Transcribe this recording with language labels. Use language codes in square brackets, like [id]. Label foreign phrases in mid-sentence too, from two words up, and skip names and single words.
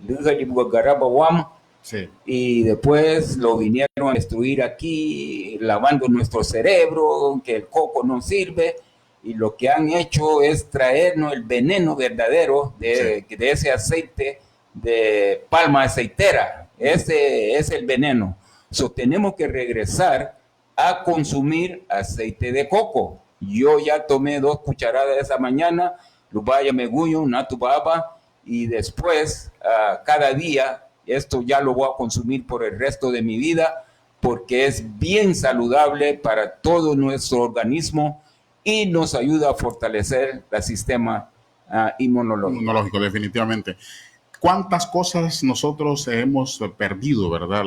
[es] Y después lo vinieron a destruir aquí, lavando nuestro cerebro, que el coco no sirve, y lo que han hecho es traernos el veneno verdadero de ese aceite de palma aceitera. Ese es el veneno. Tenemos que regresar a consumir aceite de coco. Yo ya tomé 2 cucharadas esa mañana, [cab] lubaya meguyo, natubaba, [es] y después cada día esto ya lo voy a consumir por el resto de mi vida, porque es bien saludable para todo nuestro organismo y nos ayuda a fortalecer el sistema inmunológico, definitivamente. ¿Cuántas cosas nosotros hemos perdido, verdad?